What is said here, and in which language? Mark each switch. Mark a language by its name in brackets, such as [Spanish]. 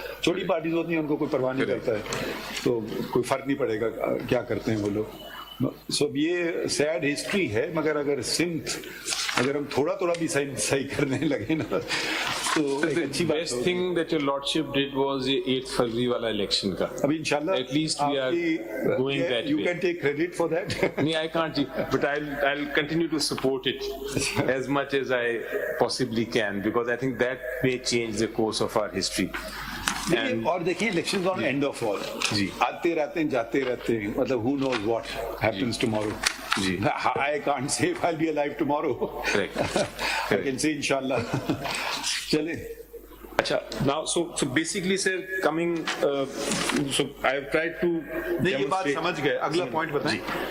[Urdu] چھوٹی پارٹیز ہوتی ہیں ان کو کوئی پرواہ نہیں کرتا ہے، تو کوئی فرق نہیں پڑے گا کیا کرتے ہیں وہ لوگ. سو یہ [English] sad history [Urdu] ہے. مگر اگر سمت اگر ہم تھوڑا تھوڑا بھی صحیح کرنے لگے نا تو اچھی بات. [English] best thing that your lordship did was [Urdu] یہ 8 فروری والا الیکشن کا. ابھی انشاءاللہ [English] At least we are going that you way. Can take credit for that. نہیں I can't but I'll continue to support it as much as I possibly can because I think that may change the course of our history. [Urdu] اور دیکھیں election on and of all جی آتے رہتے ہیں جاتے رہتے ہیں. [English] مطلب who knows what happens tomorrow. [Urdu] جی [English] I can't say if I'll be alive tomorrow. Correct. I can say inshallah. چلیں. Acha, now so basically sir coming so I have tried to [Urdu] نہیں یہ بات سمجھ گئے. اگلا پوائنٹ بتائیں.